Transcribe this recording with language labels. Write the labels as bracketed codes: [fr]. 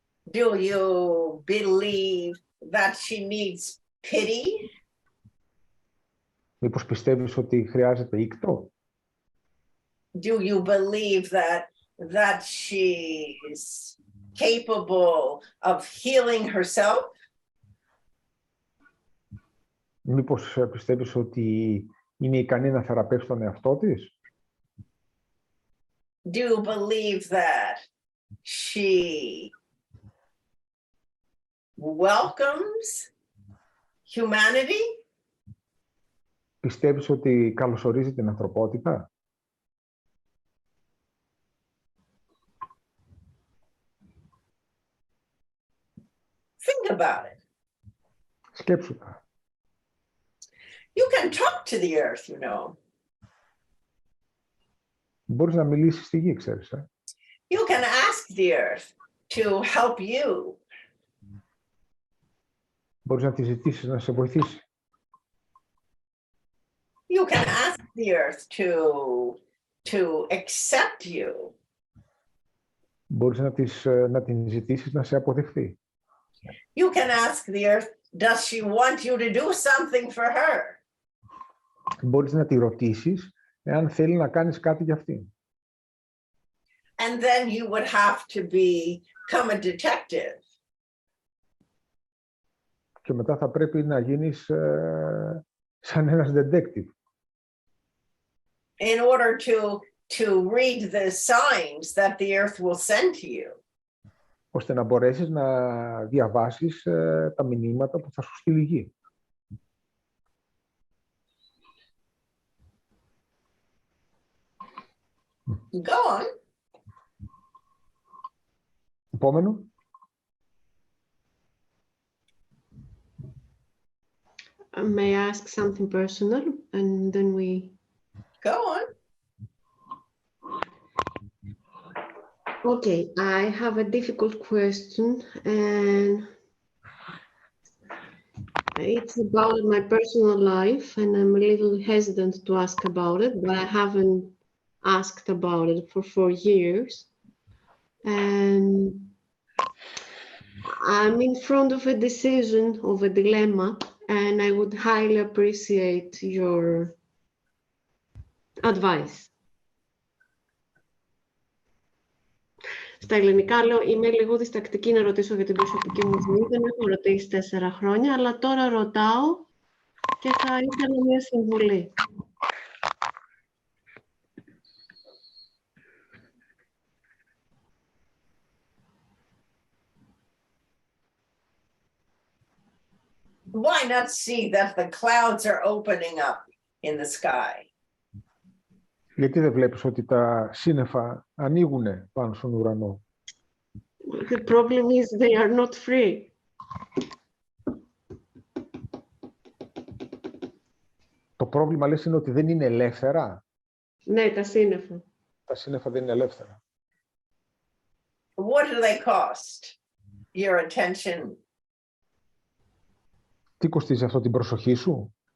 [en] Do you believe that she needs pity? [el] Μήπως πιστεύεις ότι χρειάζεται ήκτο? [en] Do you believe that she's capable of healing herself? [el] Μήπως πιστεύεις ότι είναι ικανή να θεραπεύσει τον εαυτό της? [en] Do you believe that she welcomes humanity? [el] Πιστεύεις ότι καλωσορίζει την ανθρωπότητα? [en] Think about it. [el] Σκέψου τα. [en] You can talk to the earth, you know. [el] Μπορείς να μιλήσεις στη γη, ξέρεις. [en] You can ask the earth to help you. [el] Μπορείς να τη ζητήσεις να σε βοηθήσει. [en] You can ask the earth to accept you. [el] Μπορείς να την ζητήσεις να σε αποδεχθεί. [en] You can ask the earth, does she want you to do something for her? [el] Μπορείς να τη ρωτήσεις εάν θέλει να κάνεις κάτι για αυτήν. [en] And then you would have to become a detective. [el] Και μετά θα πρέπει να γίνεις σαν ένας detective. [en] In order to read the signs that the earth will send to you. [el] Ώστε να μπορέσεις να διαβάσεις τα μηνύματα που θα σου στείλει η γη. [en] Go on. [el] Επόμενο. [en] May I ask something personal and then we... Go on. Okay, I have a difficult question and it's about my personal life and I'm a little hesitant to ask about it, but I haven't asked about it for 4 years. And I'm in front of a decision, of a dilemma, and I would highly appreciate your advice. [el] Στα ελληνικά λέω, είμαι λίγο διστακτική να ρωτήσω για την προσωπική μου ζωή. Δεν έχω ρωτήσει 4 χρόνια, αλλά τώρα ρωτάω και θα ήθελα μια συμβουλή. [en] Why not see that the clouds are opening up in the sky? [el] Γιατί δεν βλέπεις ότι τα σύννεφα ανοίγουν πάνω στον ουρανό? [en] The problem is they are not free. [el] Το πρόβλημα, λες, είναι ότι δεν είναι ελεύθερα. Ναι, τα σύννεφα. Τα σύννεφα δεν είναι ελεύθερα. [en] What do they cost? Your attention? [el] Τι κοστίζει αυτό, την προσοχή σου?